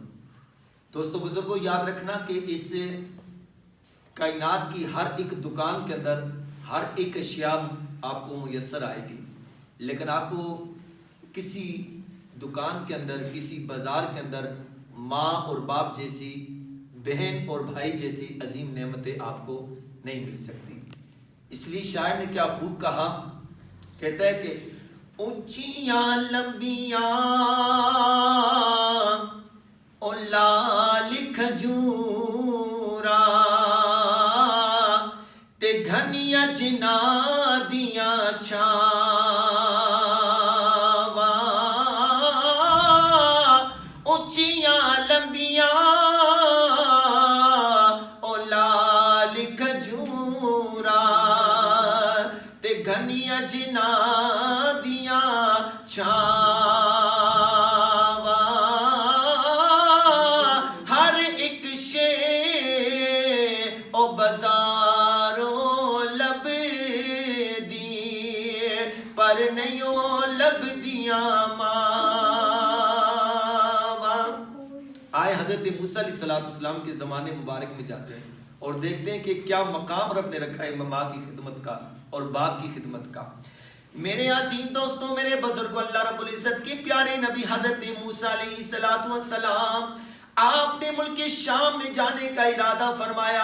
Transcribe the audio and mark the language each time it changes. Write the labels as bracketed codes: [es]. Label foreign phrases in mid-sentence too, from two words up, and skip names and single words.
[ur] دوستو بزرگوں، یاد رکھنا کہ اس کائنات کی ہر ایک دکان کے اندر ہر ایک اشیاء آپ کو میسر آئے گی، لیکن آپ کو کسی دکان کے اندر، کسی بازار کے اندر ماں اور باپ جیسی، بہن اور بھائی جیسی عظیم نعمتیں آپ کو نہیں مل سکتی. اس لیے شاعر نے کیا خوب کہا، کہتا ہے کہ [pa] اونچیاں لمبیاں او لال کھجورا تے گھنیاں جنا دیاں چھاواں. اونچیاں لمبیاں او لال کھجورا تے گھنیاں جنا دیاں چھاواں. ہر ایک شے او بازاروں لب دی پر نیوں لب دیاں ماواں. [ur] آئے حضرت موسیٰ [ar] علیہ السلام [ur] کے زمانے مبارک میں جاتے ہیں اور دیکھتے ہیں کہ کیا مقام رب نے رکھا ہے ماں کی خدمت کا اور باپ کی خدمت کا. میرے عظیم دوستوں، میرے بزرگوں، اللہ [ar] رب العزت [ur] کے پیارے نبی حضرت موسیٰ [ar] علیہ السلام [ur] آپ نے ملک شام میں جانے کا ارادہ فرمایا.